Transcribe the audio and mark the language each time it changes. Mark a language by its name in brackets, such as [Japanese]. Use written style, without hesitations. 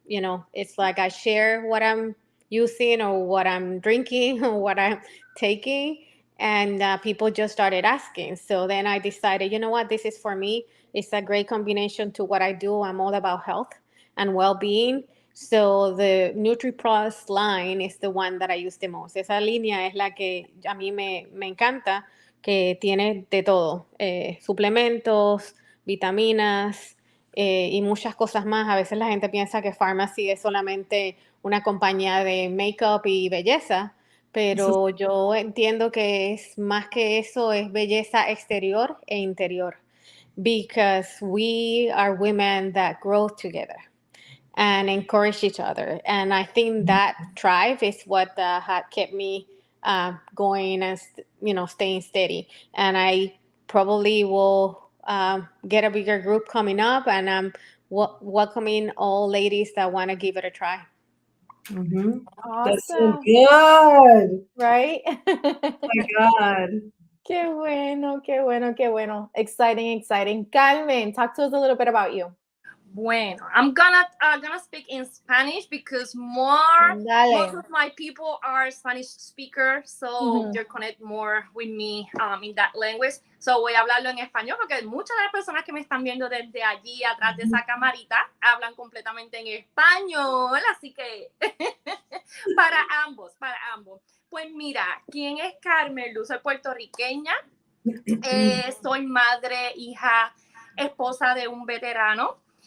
[English] It's like I share what I'm using or what I'm drinking or what I'm taking, and people just started asking. So then I decided, you know what, this is for me. It's a great combination to what I do. I'm all about health and well-being. So the NutriPlus line is the one that I use the most. [Spanish] Esa línea es la que a mí me encanta, que tiene de todo, suplementos, vitaminas y muchas cosas más. A veces la gente piensa que Pharmacy es solamente una compañía de make-up y belleza, pero yo entiendo que es más que eso, es belleza exterior e interior, [English] because we are women that grow together and encourage each other. And I think that tribe is what had kept me going and, staying steady. And I probably will get a bigger group coming up, and I'm welcoming all ladies that want to give it a try. Mm-hmm. Awesome. That's so good. Right? Oh my God. [Spanish] Qué bueno, qué bueno, qué bueno. [English] Exciting, exciting. Carmen, talk to us a little bit about you. Bueno, I'm gonna speak in Spanish because most of my people are Spanish speakers, so they connect more with me in that language. [Spanish] So voy a hablarlo en español porque muchas de las personas que me están viendo desde allí atrás de esa camarita hablan completamente en español, así que para ambos. Pues mira, ¿quién es Carmen Luz? Soy puertorriqueña, soy madre, hija, esposa de un veterano.